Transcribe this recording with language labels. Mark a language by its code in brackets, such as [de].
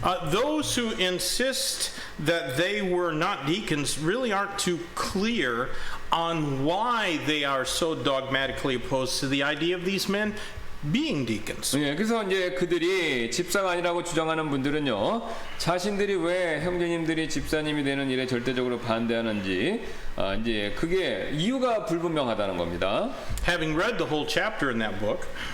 [en] Those who insist that they were not deacons really aren't too clear on why they are so dogmatically opposed to the idea of these men being deacons. [ko] 예, 그래서 이제 그들이 집사가 아니라고 주장하는 분들은요, 자신들이 왜 형제님들이 집사님이 되는 일에 절대적으로 반대하는지, 이제 그게 이유가 불분명하다는 겁니다. [en] Having read the whole chapter in that book,